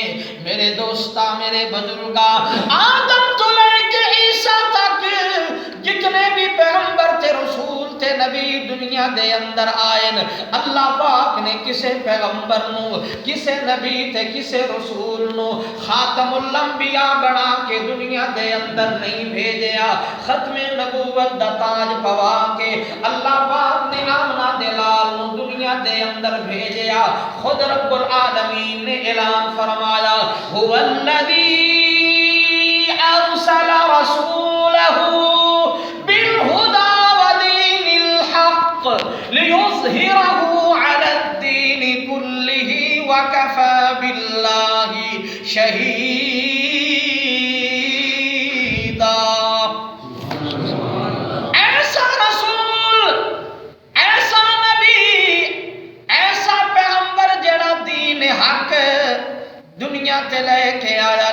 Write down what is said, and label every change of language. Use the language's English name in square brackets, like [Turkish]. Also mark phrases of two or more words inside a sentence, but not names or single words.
[Punjabi] میرے دوستا میرے بزرگا، آدم تو لیکے عیسیٰ تک جتنے بھی پیغمبر تے رسول تے نبی دنیا دے اندر آئے نہ، اللہ پاک نے کسے پیغمبر نوں، کسے نبی تے کسے رسول نوں خاتم الانبیاء بنا کے دنیا دے اندر نہیں بھیجا. ختمے نبوت دا تاج پوا کے اللہ پاک نے آمنہ دے لال نوں دنیا دے اندر بھیجا. خود رب العالمین نے اعلان فرمایا, [Arabic] هو الذي أرسل رسوله بالهدى ودين الحق ليظهره على الدين كله وكفى بالله شهيدا. [Punjabi] ایسا رسول، ایسا نبی، ایسا پیغمبر جیہڑا دین حق دنیا تے لیکے آیا.